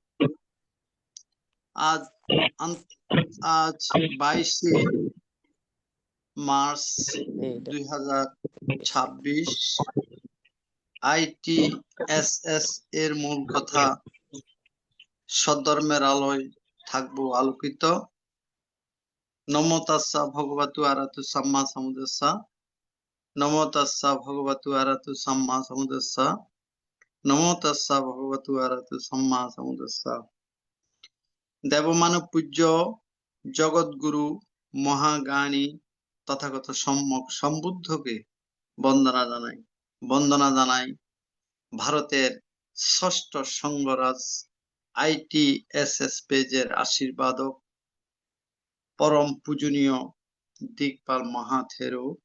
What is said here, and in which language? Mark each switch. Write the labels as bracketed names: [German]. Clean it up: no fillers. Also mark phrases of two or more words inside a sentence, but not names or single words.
[Bangla] আজ 22শে মার্চ 2026। ITSS এর মূল কথা, সদ্ধর্মের আলোয় থাকবো আলোকিত। [Pali] নমো তাস্সা ভগবতু আরাতু সাম্মা সাম্বুদ্দাসা। নমো তাস্সা ভগবতু আরাতু সাম্মা সাম্বুদ্দাসা। নমো তাস্সা ভগবতু আরাতু সাম্মা সাম্বুদ্দাসা। [Bangla] দেবমানব পূজ্য জগৎগুরু মহাজ্ঞানী তথাগত সম্যক সম্বুদ্ধকে বন্দনা জানাই ভারতের ষষ্ঠ সংঘরাজ ITSS পেজের আশীর্বাদক পরম পূজনীয় দিকপাল মহাথেরো।